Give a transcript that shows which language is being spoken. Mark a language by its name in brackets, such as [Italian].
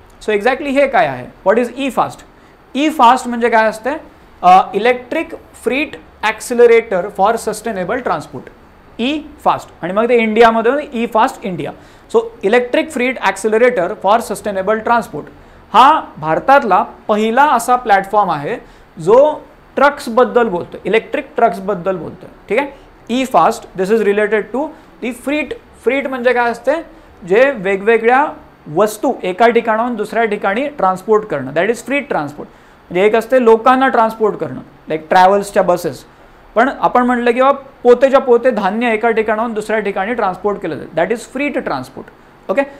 [Marathi] So exactly हे काय आहे, [English] What is E fast. [Marathi] E fast म्हणजे काय असते, electric फ्रीट accelerator for sustainable transport. E fast आणि मग ते इंडियामध्ये E fast India. So electric फ्रीट accelerator for sustainable transport हा भारतातला पहिला असा प्लॅटफॉर्म आहे जो ट्रक्सबद्दल बोलतो, इलेक्ट्रिक ट्रक्सबद्दल बोलतो. ठीक आहे. [English] E fast this is related to the freight. [Marathi] फ्रीट म्हणजे काय असते, जे वेगवेगळ्या वस्तू एका ठिकाणाहून दुसऱ्या ठिकाणी ट्रान्सपोर्ट करणं, [English] That is freight transport. [Marathi] म्हणजे एक असते लोकांना ट्रान्सपोर्ट करणं, लाईक ट्रॅव्हल्सच्या बसेस, पण आपण म्हटलं की बाबा पोतेच्या पोते धान्य एका ठिकाणाहून दुसऱ्या ठिकाणी ट्रान्सपोर्ट केलं जातं, [English] That is freight transport. [Marathi] ओके.